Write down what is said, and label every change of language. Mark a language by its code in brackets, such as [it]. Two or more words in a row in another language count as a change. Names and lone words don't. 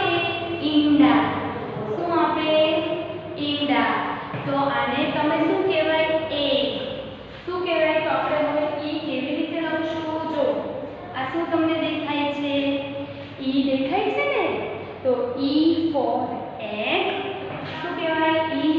[gu] ઈંડા। શું આપે? ઈંડા। તો આને તમે શું કહેવાય? એગ। શું કહેવાય? તો આપણે હવે ઈ કેવી રીતે લખશું? જો આ શું તમને દેખાય છે? ઈ દેખાય છે ને? તો [en] E for egg [gu] શું કહેવાય?